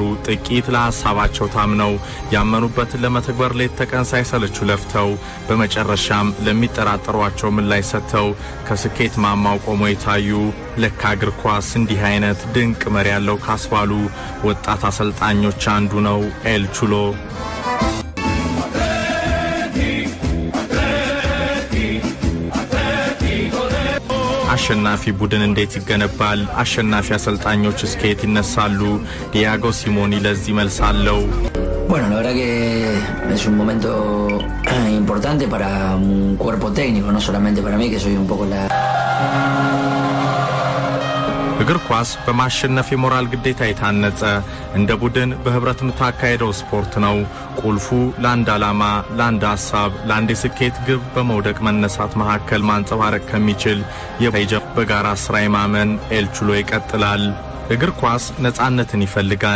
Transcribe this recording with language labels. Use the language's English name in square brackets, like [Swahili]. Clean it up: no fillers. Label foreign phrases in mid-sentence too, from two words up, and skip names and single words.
[Amharic] ጥቂት ለሐሳባቸው ታምነው ያመኑበትን ለመተግበር ሌት ተቀን ሳይሰለቹ ለፍተው በመጨረሻም ለሚጠራጠሯቸው ምላሽ ሰጥተው ከስኬት ማማው ቆመው የታዩ ለካ እግር ኳስ እንዲህ አይነት ድንቅ መሪ ያለው ካስባሉ ወጣት አሰልጣኞች አንዱ ነው ኤል ቹሎ። አሸናፊ ቡድን እንዴት ይገነባል? አሸናፊ አሰልጣኞች እስከየት ይነሳሉ? ዲያጎ ሲሞኒ ለዚህ መልስ አለው። [Spanish] Bueno, la verdad que es un momento importante para un cuerpo técnico, no solamente para mí, que soy un poco la... [Amharic] እግር ኳስ በማሸነፍ የሞራል ግዴታ የታነጸ እንደ ቡድን በህብረት የምታካሄደው ስፖርት ነው። ቁልፉ ለአንድ ዓላማ፣ ለአንድ ሐሳብ፣ ለአንድ የስኬት ግብ በመውደቅ መነሳት መካከል ማንጸባረቅ ከሚችል በጋራ ስራ የማመን ኤል ቹሎ ይቀጥላል። እግር ኳስ ነጻነትን ይፈልጋል።